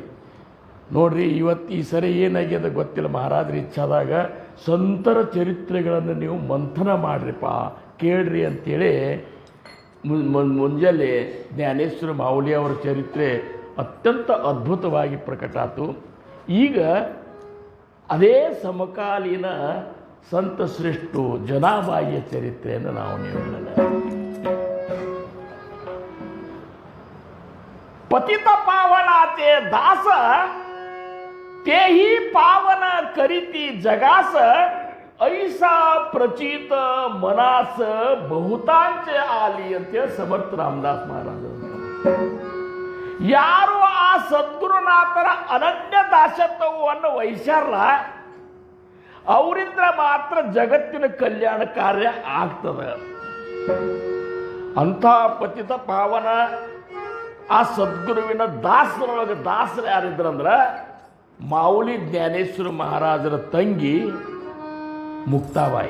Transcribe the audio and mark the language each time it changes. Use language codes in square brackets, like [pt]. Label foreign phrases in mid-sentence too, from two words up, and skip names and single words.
[kn] ನೋಡ್ರಿ, ಇವತ್ತು ಈ ಸರಿ ಏನಾಗ್ಯದ ಗೊತ್ತಿಲ್ಲ, ಮಹಾರಾಜರ ಇಚ್ಛಾದಾಗ ಸಂತರ ಚರಿತ್ರೆಗಳನ್ನು ನೀವು ಮಂಥನ ಮಾಡ್ರಿಪ್ಪ, ಕೇಳ್ರಿ ಅಂತೇಳಿ ಮುಂಜಾನೆ ಜ್ಞಾನೇಶ್ವರ ಮಾವುಲಿ ಅವರ ಚರಿತ್ರೆ ಅತ್ಯಂತ ಅದ್ಭುತವಾಗಿ ಪ್ರಕಟ ಆಯಿತು. ಈಗ ಅದೇ ಸಮಕಾಲೀನ ಸಂತ ಶ್ರೇಷ್ಠ ಜನಾಬಾಯಿಯ ಚರಿತ್ರೆಯನ್ನು ನಾವು ನೀವುಗಳನ್ನ [mr] पतित पावनाते दास तेही पावन करीती जगास ऐसा प्रचित मनास बहुतांच आली [kn] ಅಂತೇಳಿ ಸಮರ್ಥ ರಾಮದಾಸ್ ಮಹಾರಾಜರು. ಯಾರು ಆ ಸದ್ಗುರುನಾಥರ ಅನನ್ಯ ದಾಸತ್ವವನ್ನು ವಹಿಸ್ಯಾರಲ್ಲ ಅವರಿಂದ ಮಾತ್ರ ಜಗತ್ತಿನ ಕಲ್ಯಾಣ ಕಾರ್ಯ ಆಗ್ತದೆ. ಅಂಥ ಪತಿತ ಪಾವನ ಆ ಸದ್ಗುರುವಿನ ದಾಸರೊಳಗೆ ದಾಸರು ಯಾರಿದ್ರಂದ್ರೆ ಮಾವುಲಿ ಜ್ಞಾನೇಶ್ವರ ಮಹಾರಾಜರ ತಂಗಿ ಮುಕ್ತಾಬಾಯಿ.